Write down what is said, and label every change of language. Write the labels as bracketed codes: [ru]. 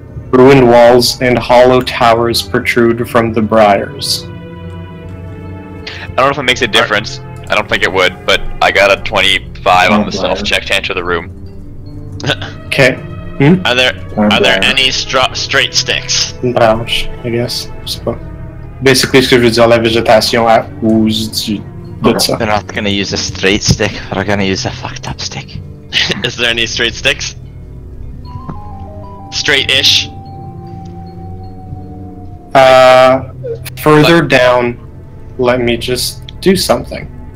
[en] Ruined walls and hollow towers protrude from the briars. I don't know if it makes a difference. I don't think it would, but I got a 25 on the stealth check to enter the room. Okay. Are there any straight sticks? [fr] Branche, [en] I guess. [fr] Je sais pas. Basically, ce que je veux dire, la végétation à cause de ça. [en] We're not gonna use a straight stick, we're gonna use a fucked up stick. Is there any straight sticks? Straight-ish? Further down, let me just do something.